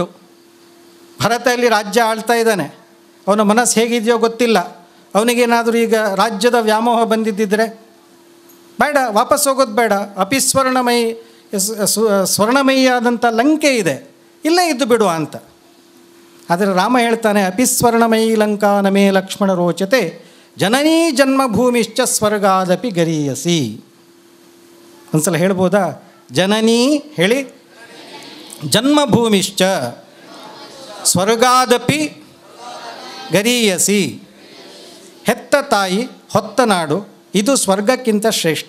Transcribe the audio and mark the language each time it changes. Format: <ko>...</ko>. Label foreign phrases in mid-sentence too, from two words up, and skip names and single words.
<kn>ಭರತ ಇಲ್ಲಿ ರಾಜ್ಯ ಆಳ್ತಾ ಇದ್ದಾನೆ. ಅವನ ಮನಸ್ಸು ಹೇಗಿದೆಯೋ ಗೊತ್ತಿಲ್ಲ. ಅವನಿಗೇನಾದರೂ ಈಗ ರಾಜ್ಯದ ವ್ಯಾಮೋಹ ಬಂದಿದ್ದಿದ್ರೆ ಬೇಡ, ವಾಪಸ್ ಹೋಗೋದು ಬೇಡ. ಅಪಿಸ್ವರ್ಣಮಯಿ ಸ್ವರ್ಣಮಯಿಯಾದಂಥ ಲಂಕೆ ಇದೆ, ಇಲ್ಲೇ ಇದ್ದು ಬಿಡುವ ಅಂತ. ಆದರೆ ರಾಮ ಹೇಳ್ತಾನೆ,</kn> <sa>ಅಪಿಸ್ವರ್ಣಮಯಿ ಲಂಕಾ ನಮೇ ಲಕ್ಷ್ಮಣ ರೋಚತೆ ಜನನೀ ಜನ್ಮಭೂಮಿಶ್ಚ ಸ್ವರ್ಗಾದಪಿ ಗರೀಯಸಿ.</sa> <kn>ಒಂದ್ಸಲ ಹೇಳ್ಬೋದಾ?</kn> <sa>ಜನನೀ ಹೇಳಿ, ಜನ್ಮಭೂಮಿಶ್ಚ ಸ್ವರ್ಗಾದಪಿ ಗರೀಯಸಿ.</sa> <kn>ಹೆತ್ತ ತಾಯಿ ಹೊತ್ತ ನಾಡು ಇದು ಸ್ವರ್ಗಕ್ಕಿಂತ ಶ್ರೇಷ್ಠ.</kn>